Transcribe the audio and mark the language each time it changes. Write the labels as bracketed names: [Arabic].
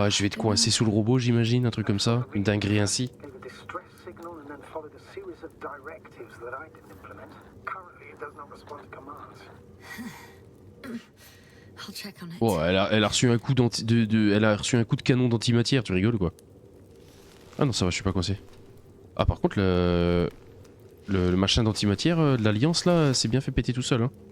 [French] Ouais, je vais te coincer sous le robot, j'imagine, un truc comme ça. Une dinguerie ainsi. [English] Gave a distress signal and then followed a series of directives that I didn't implement. Currently, it does not respond to commands. I'll check on it. [French] Oh, elle a reçu un coup elle a reçu un coup de canon d'antimatière, tu rigoles ou quoi? Ah non, ça va, je suis pas coincé. Ah par contre le machin d'antimatière de l'Alliance là, c'est bien fait péter tout seul hein.